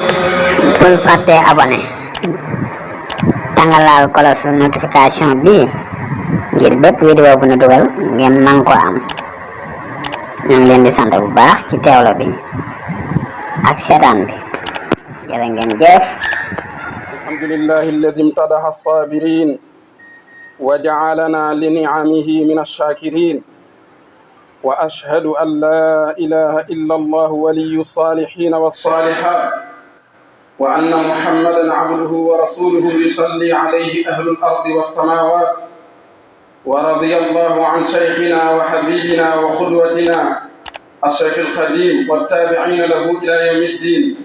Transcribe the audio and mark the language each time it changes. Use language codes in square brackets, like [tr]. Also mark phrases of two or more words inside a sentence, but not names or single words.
[wo] bul fàtte abonné tàngalaal kolos notification bi ngir bépp vidéo bu ñu dugal ngeen man ko am ñu ngi leen di sant bu baax ci teewlo bi ak seetaan bi jërë ngeen jëf. [ar] الحمد لله الذي امتدح الصابرين وجعلنا لنعمه من الشاكرين وأشهد أن لا إله إلا الله ولي الصالحين والصالحات وأن محمدا عبده ورسوله يصلي عليه أهل الأرض والسماوات ورضي الله عن شيخنا وحبيبنا وقدوتنا الشيخ الخديم والتابعين له إلى يوم الدين